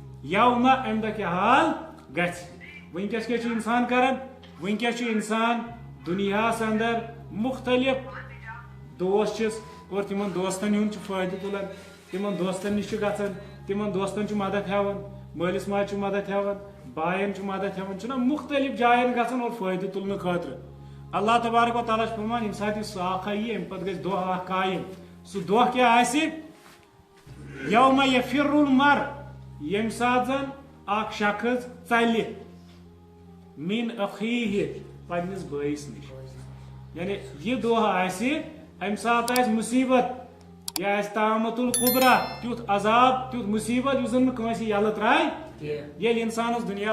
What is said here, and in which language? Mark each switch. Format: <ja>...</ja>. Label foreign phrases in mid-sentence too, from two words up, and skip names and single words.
<ks>یوم ام دہ کیا حال گژھِ ونکس کیا انسان کران ونکس انسان دنیا اندر مختلف دوست چھس اور تمن دوستن ہند فائدہ تلان تمن دوستن نش گژھان تمن دوستن مدد ہیوان مالس ماجہ مدد ہیوان بائن مدد ہیوان مختلف جائن گژھان اور فائدہ تلنے خاطر</ks> <ar>اللہ تبارک و تعالیٰ</ar> <ks>فرمان یم سات ساخ یی ام پتہ گژھِ دۄہ اکھ قائم سُہ دۄہ کیٛاہ آسہِ</ks> <ar>یوم یفر المر</ar> <ks>یم سات زن اکھ شخص ژلہِ</ks> <ar>من اخیہ</ar> <ks>پننس بٲیس نش یعنی یہ دۄہ آسہِ ام سات آسہِ مصیبت یہ آسہِ</ks> <ar>طامت القبرا</ar> <ks>تیُتھ عذاب تیُتھ مصیبت یُس زن نہٕ کٲنٛسہِ یلہٕ ترٛایہِ ییٚلہِ انسانس دُنیاہس</ks>